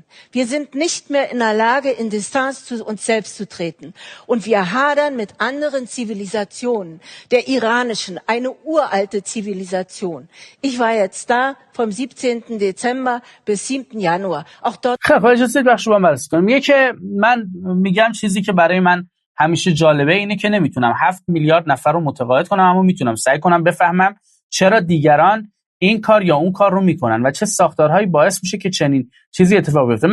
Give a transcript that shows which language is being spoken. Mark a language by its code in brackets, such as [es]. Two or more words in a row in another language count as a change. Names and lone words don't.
[de] Wir sind nicht mehr in der Lage, in Distanz zu uns selbst zu treten. Und wir hadern mit anderen Zivilisationen, der iranischen, eine uralte Zivilisation. Ich war jetzt da vom 17. Dezember bis 7. Januar. Auch dort... [fa] خب اجازه بدید بخش رو بررسی کنم. میگه که من میگم چیزی که برای من همیشه جالبه اینه که نمیتونم 7 میلیارد نفر رو متقاعد کنم، اما میتونم سعی کنم بفهمم چرا دیگران این کار یا اون کار رو میکنن و چه ساختارهایی باعث میشه که چنین چیزی اتفاق بیفته.